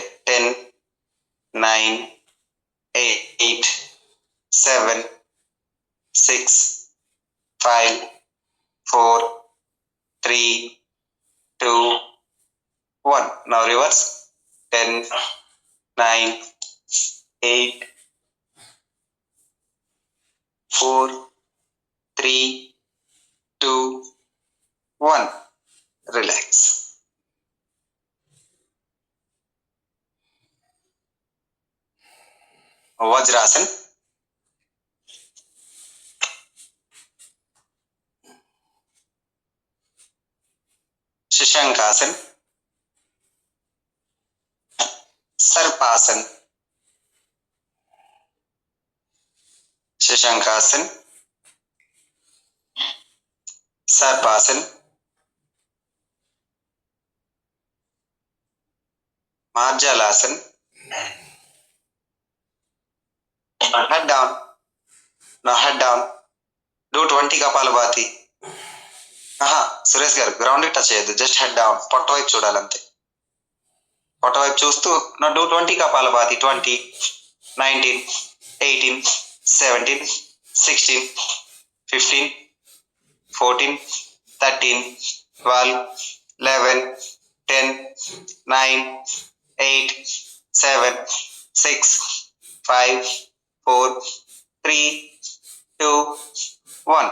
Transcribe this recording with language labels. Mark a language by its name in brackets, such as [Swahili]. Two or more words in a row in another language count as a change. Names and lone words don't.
[English] 10, 9, 8, 7, 6, 5, 4, 3, 2, 1. Now reverse. 10, 9, 8, 4, 3, 2, 1. Relax. Vajrasan. Shashankasan. Sarpasan. Shashankasan. Sarpasan. Marjalasan. Head down. Now head down. Do 20 Kapalabhati. [Telugu] సురేష్ గారు [English] ground touch [Telugu] చేయొద్దు, [English] just head down. [Telugu] పొట్ట వైపు చూడాలంతే. పొట్ట వైపు చూస్తూ నా డూ 20 Kapalabhati. [English] 20, 19, 18, 17, 16, 15, 14, 13, 12, 11, 10, 9, 8, 7, 6, 5, 4, 3, 2, 1.